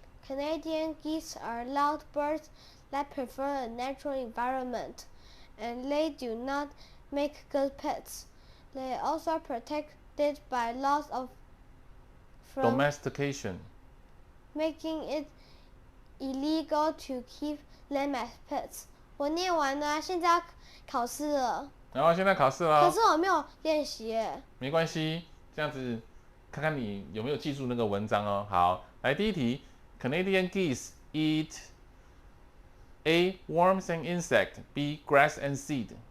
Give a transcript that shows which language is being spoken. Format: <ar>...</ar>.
<en>Canadian geese are loud birds that prefer a natural environment, and they do not make good pets. They are also protected by laws from domestication, making it illegal to keep them as pets.</en> <zh>我念完了，现在要考试了。然后现在考试了。可是我没有练习耶。没关系，这样子看看你有没有记住那个文章哦。好，来第一题</zh> <en>，Canadian geese eat A. worms and insect, B. grass and seed.</en>